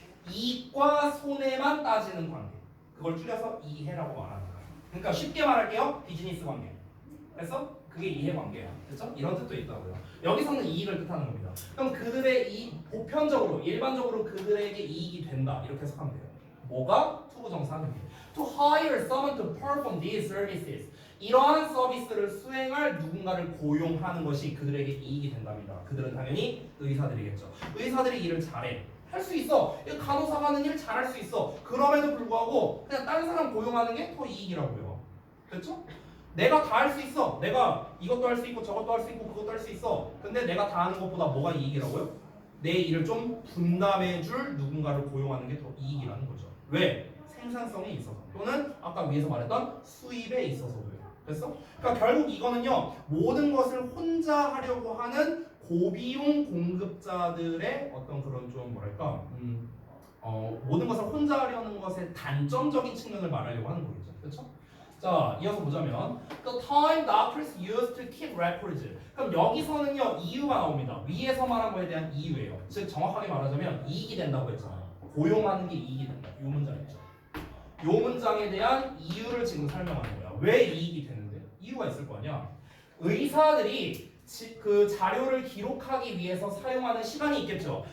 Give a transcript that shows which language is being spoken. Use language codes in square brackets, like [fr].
[ko] 이익과 손해만 따지는 관계. 그걸 줄여서 이해라고 말하는 거예요. 그러니까 쉽게 말할게요. 비즈니스 관계. 그래서 그게 이해관계야. 그렇죠? 이런 뜻도 있다고요. 여기서는 이익을 뜻하는 겁니다. 그럼 그들의 보편적으로 일반적으로 그들에게 이익이 된다. 이렇게 해석하면 돼요. 뭐가? 투부정사는 [en] To hire someone to perform these services. [ko] 이러한 서비스를 수행할 누군가를 고용하는 것이 그들에게 이익이 된답니다. 그들은 당연히 의사들이겠죠. 의사들이 일을 잘해. 할 수 있어. 간호사가 하는 일 잘할 수 있어. 그럼에도 불구하고 그냥 다른 사람 고용하는 게 더 이익이라고요. 그렇죠? 내가 다 할 수 있어. 내가 이것도 할 수 있고 저것도 할 수 있고 그것도 할 수 있어. 근데 내가 다 하는 것보다 뭐가 이익이라고요? 내 일을 좀 분담해줄 누군가를 고용하는 게 더 이익이라는 거죠. 왜? 생산성에 있어서 또는 아까 위에서 말했던 수입에 있어서도요. 됐어? 그러니까 결국 이거는요 모든 것을 혼자 하려고 하는 고비용 공급자들의 어떤 그런 좀 뭐랄까 모든 것을 혼자 하려는 것의 단점적인 측면을 말하려고 하는 거겠죠. 그렇죠? 자, 이어서 보자면 [en] The time doctors used to keep records. [ko] 그럼 여기서는요 이유가 나옵니다. 위에서 말한 거에 대한 이유예요. 즉 정확하게 말하자면 이익이 된다고 했잖아요. 고용하는 게 이익이 된다. 이 문장 있죠. 이 문장에 대한 이유를 지금 설명하는 거야. 왜 이익이 되는데? 이유가 있을 거 아니야. 의사들이 그 자료를 기록하기 위해서 사용하는 시간이 있겠죠.